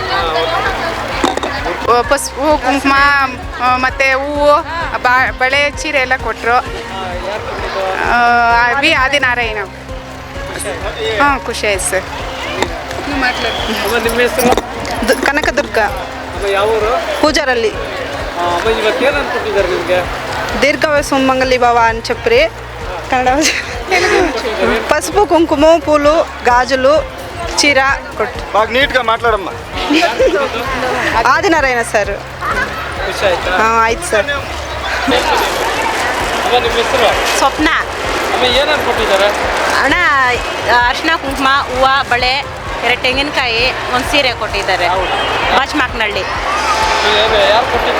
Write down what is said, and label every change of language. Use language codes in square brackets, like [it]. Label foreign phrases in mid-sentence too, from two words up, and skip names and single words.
[kn] ಪಸುಪು ಕುಂಕುಮ ಮತ್ತು ಹೂವು ಬಳೆ ಚೀರೆ ಎಲ್ಲ ಕೊಟ್ಟರು. ವಿ ಆದಿನಾರಾಯಣ. ಹಾಂ, ಖುಷಿ ಆಯ್ತು ಸರ್. ಅಮ್ಮ ನಿಮ್ಮ ಹೆಸರು? ಕನಕದುರ್ಗ, ಅಮ್ಮ ಯಾವ ಊರು? ಪೂಜಾರಲ್ಲಿ. ಅಮ್ಮ ಇವತ್ತು ಏನಂತ ಕೊಟ್ಟಿದ್ದಾರೆ ನಿಮಗೆ? [te] దీర్ఘ సుమంగళి భవ అని చెప్పి కన్నడ పసుపు కుంకుమ పూలు గాజులు చీర కొట్టు. బాగా నీట్గా మాట్లాడమ్మా. ఆదినారాయణ సార్. [kn] ಖುಷಿ ಆಯ್ತಾ? ಆಯ್ತು ಸರ್. ಅಮ್ಮ ನಿಮ್ಮ ಹೆಸರು? ಸ್ವಪ್ನ. ಅಮ್ಮ ಏನೇನು ಕೊಟ್ಟಿದ್ದಾರೆ? ಅಣ್ಣ ಅರ್ಶಿನ ಕುಂಕುಮ ಹೂವು ಬಳೆ 2 ತೆಂಗಿನಕಾಯಿ 1 ಸೀರೆ ಕೊಟ್ಟಿದ್ದಾರೆ. ಬಾಚ್ಮಾಕ್ನಳ್ಳಿ. ಯಾರು ಕೊಟ್ಟಿದ್ದು?